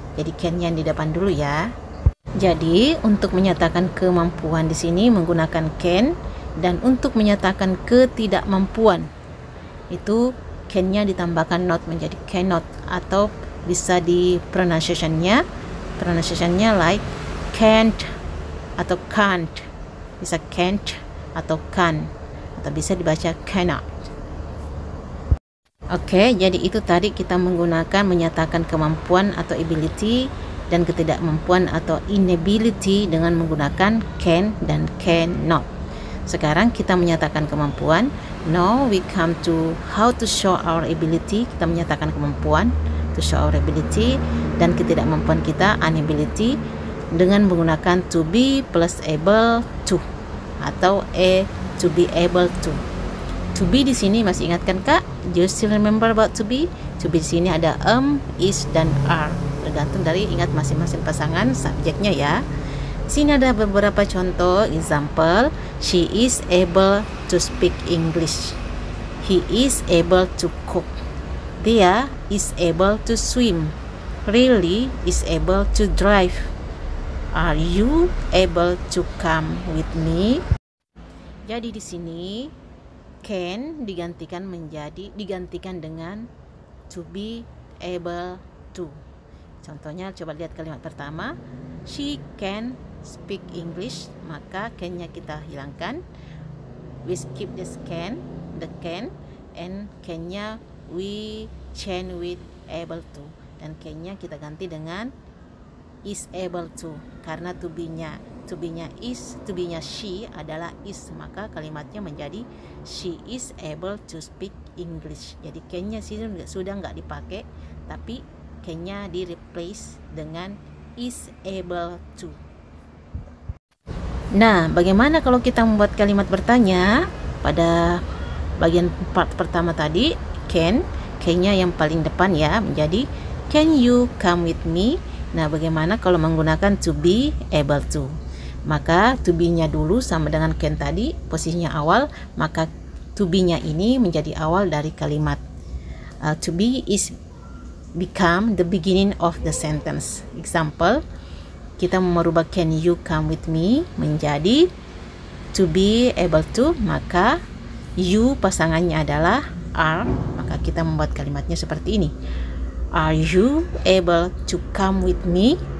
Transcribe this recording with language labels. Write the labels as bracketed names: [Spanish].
[Indonesian] Jadi can-nya di depan dulu ya. Jadi untuk menyatakan kemampuan di sini menggunakan can, dan untuk menyatakan ketidakmampuan itu can-nya ditambahkan not menjadi cannot, atau bisa di pronunciation-nya like can't atau can't, bisa can't atau can, atau bisa dibaca cannot. Oke, jadi itu tadi kita menggunakan menyatakan kemampuan atau ability dan ketidakmampuan atau inability dengan menggunakan can dan cannot. Sekarang kita menyatakan kemampuan. [English] Now we come to how to show our ability. [Indonesian] Kita menyatakan kemampuan, [English] to show our ability, [Indonesian] dan ketidakmampuan kita, inability, dengan menggunakan to be plus able to atau to be able to. To be di sini masih ingatkan Kak? [English] Do you still remember about to be? [Indonesian] To be di sini ada is dan are. Tergantung dari ingat masing-masing pasangan subjeknya ya. Sini ada beberapa contoh example. [English] She is able to speak English. He is able to cook. Dia is able to swim. Really is able to drive. Are you able to come with me? [Indonesian] Jadi di sini can digantikan dengan to be able to. Contohnya, coba lihat kalimat pertama. [English] She can speak English, [Indonesian] maka can-nya kita hilangkan. [English] We skip the can, and can-nya we change with able to. [Indonesian] Dan can-nya kita ganti dengan is able to, karena to be-nya she adalah is, maka kalimatnya menjadi [English] she is able to speak English. [Indonesian] Jadi can-nya sudah nggak dipakai, tapi can-nya di replace dengan is able to. Nah, bagaimana kalau kita membuat kalimat bertanya? Pada bagian part pertama tadi, can-nya yang paling depan ya, menjadi [English] Can you come with me? [Indonesian] Nah, bagaimana kalau menggunakan [English] to be able to? [Indonesian] Maka to be-nya dulu sama dengan can tadi, posisinya awal, maka to be-nya ini menjadi awal dari kalimat. [English] To be is become the beginning of the sentence. [Indonesian] Example, kita merubah [English] can you come with me [Indonesian] menjadi to be able to, maka you pasangannya adalah are, maka kita membuat kalimatnya seperti ini. [English] Are you able to come with me?